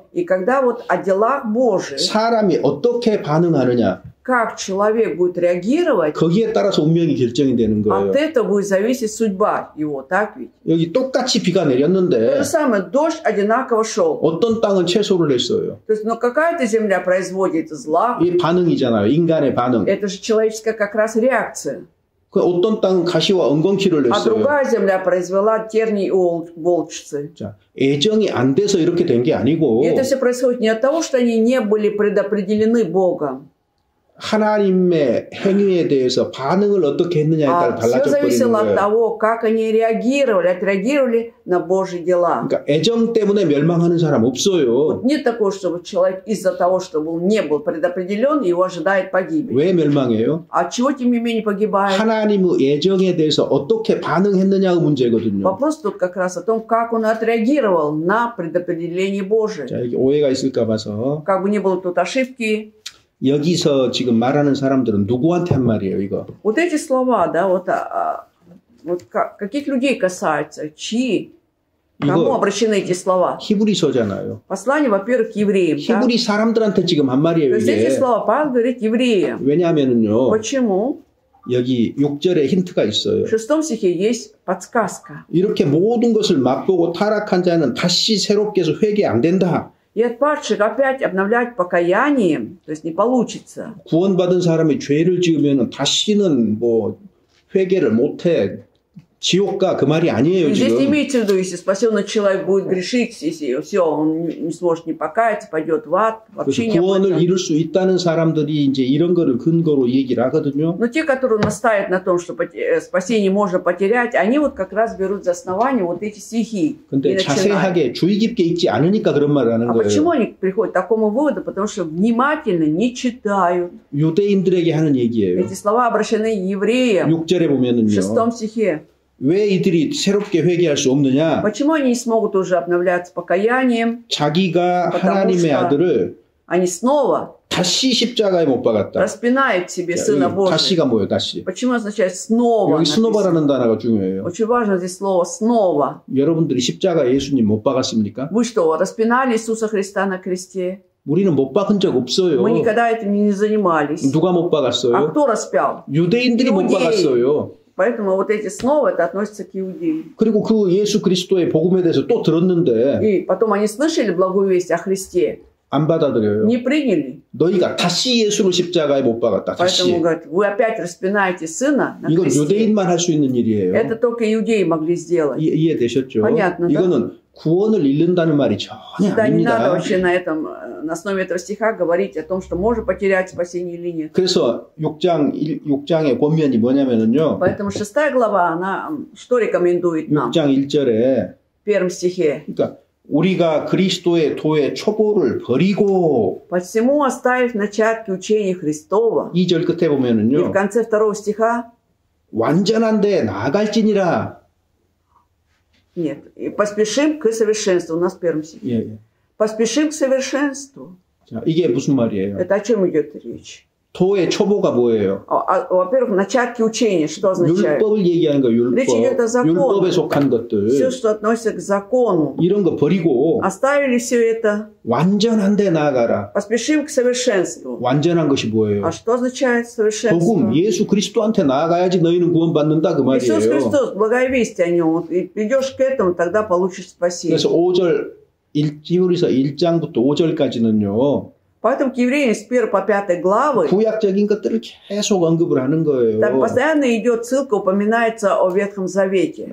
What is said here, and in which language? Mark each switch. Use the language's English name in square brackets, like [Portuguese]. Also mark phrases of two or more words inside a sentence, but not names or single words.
[Russian] И когда вот о делах Божьих, [Korean] 사람이 어떻게 반응하느냐, [Russian] как человек будет реагировать, [Korean] 거기에 따라서 운명이 결정이 되는 거예요. [Russian] от этого будет зависеть судьба его, так ведь? [Korean] 여기 똑같이 비가 [Russian] То [Korean] 내렸는데 [Russian] же самое, дождь одинаково шел. [Korean] 어떤 땅은 채소를 냈어요. [Russian] То есть, ну какая-то земля производит зла, [Korean] 이 반응이잖아요. 인간의 반응. [Russian] это же человеческая как раз реакция. [Korean] 그 어떤 땅은 가시와 엉겅퀴를 [Russian] А [Korean] 냈어요. [Russian] другая земля произвела тернии и волчцы. [Korean] 자, 애정이 안 돼서 이렇게 된 게 아니고 [Russian] И это все происходит не от того, что они не были предопределены Богом, [Korean] 하나님의 행위에 대해서 반응을 어떻게 했느냐에 따라 [Russian] а все [Korean] 달라져 버리는 [Russian] зависело от [Korean] 거예요. [Russian] того, как они отреагировали на Божьи дела. [Korean] 그러니까 애정 때문에 멸망하는 사람 없어요. [Russian] Нет такого, чтобы человек из-за того, что не был предопределен, его ожидает погибель. [Korean] 왜 멸망해요? [Russian] А чего, тем не менее, погибает? [Korean] 하나님의 애정에 대해서 어떻게 반응했느냐가 문제거든요. [Russian] Вопрос тут как раз о том, как он отреагировал на предопределение Божие. [Korean] 자, 이게 오해가 있을까 봐서 [Russian] Как бы не было тут ошибки. [Korean] 여기서 지금 말하는 사람들은 누구한테 한 말이에요, 이거? [Russian] Вот эти слова, да, каких людей касаются, чьи, кому [Korean] 이거 [Russian] обращены эти слова? [Korean] 히브리서잖아요. [Russian] Послание, во-первых, к евреям. Да? [Korean] 히브리 사람들한테 지금 한 [Russian] То [Korean] 말이에요, [Russian] есть эти [Korean] 이게. [Russian] слова Павел говорит евреям. [Korean] 왜냐하면은요, [Russian] Почему? [Korean] 여기 6절에 힌트가 있어요. [Russian] В 6 стихе есть подсказка. [Korean] 이렇게 모든 것을 맛보고 타락한 자는 다시 새롭게 해서 회개 안 된다. [Russian] И отпадших опять обновлять покаянием, то есть не получится. [Korean] 구원받은 사람이 죄를 지으면 다시는 뭐 회개를 못해. 지옥 가 그 말이 아니에요, [Russian] И здесь не [Korean] 지금. [Russian] имеется в виду, если спасенный человек будет грешить, если все, он не сможет не покаяться, пойдет в ад, вообще [Korean] 그래서 [Russian] не [Korean] 구원을 [Russian] будет. [Korean] 이룰 수 있다는 사람들이 이제 이런 거를 근거로 얘기를 하거든요. [Russian] Но те, которые настаивают на том, что спасение можно потерять, они вот как раз берут за основание вот эти стихи. И [Korean] 근데 [Russian] начинают. [Korean] 자세하게 주의 깊게 읽지 않으니까 그런 말을 하는 [Russian] А почему [Korean] 거예요. [Russian] они приходят к такому выводу? Потому что внимательно не читают. [Korean] 유대인들에게 하는 얘기예요. [Russian] Эти слова обращены евреям [Korean] 6절에 [Russian] в [Korean] 보면은요. [Russian] 6 стихе. [Korean] 왜 이들이 새롭게 회개할 수 없느냐? [Russian] Почему они не смогут уже обновляться покаянием? [Korean] 자기가 [Russian] Потому [Korean] 하나님의 [Russian] что [Korean] 아들을 [Russian] Они снова [Korean] 다시 십자가에 못 박았다. [Russian] распинают себе [Korean] 자, [Russian] Сына [Korean] 여기 [Russian] Божия. [Korean] 다시가 뭐예요? 다시. [Russian] Почему означает снова? [Korean] 여기 [Russian] написано? [Korean] 스노바라는 단어가 중요해요. [Russian] Очень важно здесь слово снова. [Korean] 여러분들이 십자가에 예수님 못 박았습니까? [Russian] Вы что, распинали Иисуса Христа на кресте? [Korean] 우리는 못 박은 적 없어요. [Russian] Мы никогда этим не занимались. [Korean] 누가 못 [Russian] А [Korean] 박았어요? [Russian] кто распял? [Korean] 유대인들이 못 [Russian] 이удеи. [Korean] 박았어요. [Russian] Поэтому вот эти снова, это относится к иудеям. [Korean] 그리고 그 예수 그리스도의 복음에 대해서 또 들었는데 [Russian] И потом они слышали благую весть о Христе, [Korean] 안 받아들여요. [Russian] не приняли. [Korean] 너희가 다시 예수를 십자가에 못 박았다. 다시. [Russian] Поэтому, говорят, вы опять распинаете Сына на [Korean] 이건 [Russian] кресте. [Korean] 유대인만 할 수 있는 일이에요. [Russian] Это только иудеи могли сделать. [Korean] 이해되셨죠? [Russian] Понятно, да? [Korean] 이거는 구원을 잃는다는 말이 전혀 [Russian] Да, не надо [Korean] 아닙니다. [Russian] вообще на основе этого стиха говорить о том, что можно потерять спасение или нет. [Korean] 그래서 6장의 권면이 뭐냐면은요. [Russian] Поэтому 6 глава, она что рекомендует нам? [Korean] 6장 1절에 [Russian] В 1 стихе. [Korean] 그러니까 우리가 그리스도의 도의 초보를 버리고 [Russian] Посему, оставив начатки учения Христова, [Korean] 2절 끝에 [Russian] и в [Korean] 보면은요. [Russian] конце 2 стиха, [Korean] 완전한 데 나아갈지니라. [Russian] нет, и поспешим к совершенству, у нас в 1 стихе. [Korean] 예, 예. [Russian] Поспешим к совершенству. [Korean] 자, 이게 무슨 말이에요? [Russian] Это о чем идет речь? [Korean] 도의 초보가 뭐예요? [Russian] Во-первых, начатки учения, что означает? [Korean] 율법을 얘기하는 거, [Russian] Речь идет о [Korean] 율법. [Russian] законе. [Korean] 율법에 속한 것들. [Russian] Все, что относится к закону. [Korean] 이런 거 버리고 [Russian] Оставили все это. [Korean] 완전한 데 나아가라. [Russian] Поспешим к совершенству. [Korean] 완전한 것이 뭐예요? [Russian] А что означает совершенство? [Korean] 복음, 예수 그리스도한테 나아가야지 너희는 구원받는다 그 [Russian] Иисус [Korean] 말이에요. [Russian] Христос, благая весть о нем. Вот, и придешь к этому, тогда получишь спасение. [Korean] 그래서 5절, 히브리서 1장부터 5절까지는요. [Russian] Поэтому к евреям с 1 по 5 главы [Korean] 구약적인 것들을 계속 언급을 하는 거예요. [Russian] там постоянно идет ссылка, упоминается о Ветхом Завете.